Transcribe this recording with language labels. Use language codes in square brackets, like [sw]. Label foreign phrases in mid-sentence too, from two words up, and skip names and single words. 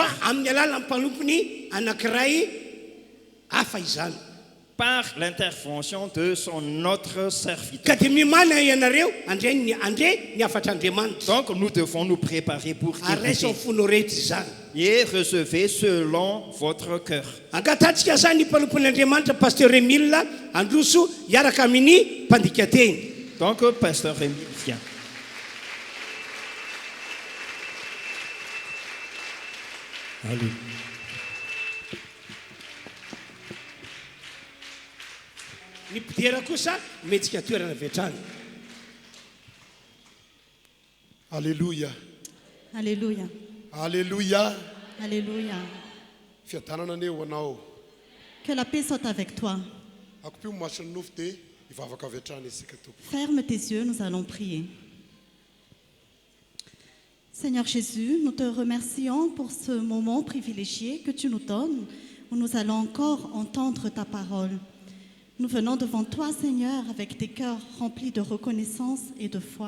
[mg] Fa amin'ny alalan'ny mpanompony anankiray hafa izany. [fr] Par l'intervention de son autre serviteur. [mg] Ka dia mimana ianareo andre ny afatra Andriamanitra. [fr] Donc nous devons nous préparer pour [mg] Araiso [fr] écouter. [mg] fono rehetra izany. [fr] Et recevez selon votre cœur. [mg] Angatantsika zany ny mpanompon'Andriamanitra pasteur Émile Androso hiaraka amin'ny mpandika teny. [fr] Donc pasteur Émile, viens. Allez. [mg] Ny mpidera kosa metsika toerana vetrany. Alléluia. Alléluia. Alléluia. Alléluia. Fiadanana aneo anao. [fr] Que la paix soit avec toi. [mg] Akopio masony nofo dia hivavaka avy hatrany isika tompo. [fr] Ferme tes yeux, nous allons prier. Seigneur Jésus, nous te remercions pour ce moment privilégié que tu nous donnes, où nous allons encore entendre ta parole. Nous venons devant toi, Seigneur, avec des cœurs remplis de reconnaissance et de foi.